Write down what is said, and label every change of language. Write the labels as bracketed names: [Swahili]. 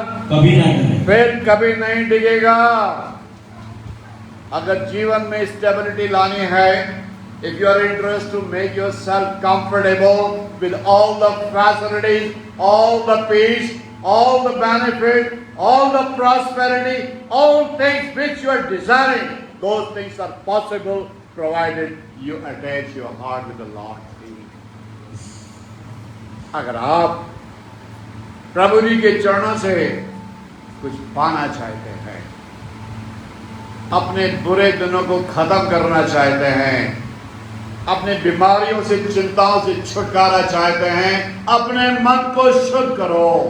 [Hindi] कभी ना डरे, फिर कभी नहीं डिगेगा। अगर जीवन में स्टेबिलिटी लानी है, [English] if you are interested to make yourself comfortable with all the facilities, all the peace, all the benefit, all the prosperity, all things which you are desiring, those things are possible provided you attach your heart with the Lord. [Hindi] अगर आप प्रभु जी के चरणों से कुछ पाना चाहते हैं, अपने बुरे दिनों को खत्म करना चाहते हैं, अपने बीमारियों से, चिंताओं से छुटकारा चाहते हैं, अपने मन को शुद्ध करो,